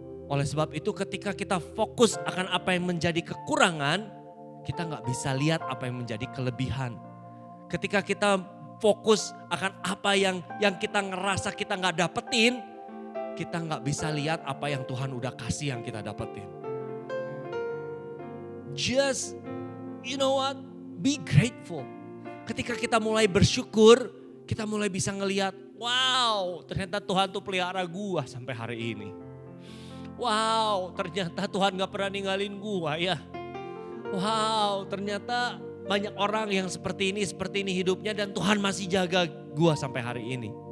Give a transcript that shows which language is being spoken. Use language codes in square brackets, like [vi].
[id] Oleh sebab itu ketika kita fokus akan apa yang menjadi kekurangan, kita gak bisa lihat apa yang menjadi kelebihan. Ketika kita fokus akan apa yang kita ngerasa kita gak dapetin, kita gak bisa lihat apa yang Tuhan udah kasih yang kita dapetin. [en] Just, you know what, be grateful. [id] Ketika kita mulai bersyukur, kita mulai bisa ngelihat, wow ternyata Tuhan tuh pelihara gua sampai hari ini. Wow ternyata Tuhan gak pernah ninggalin gua ya. Wow ternyata banyak orang yang seperti ini hidupnya dan Tuhan masih jaga gua sampai hari ini.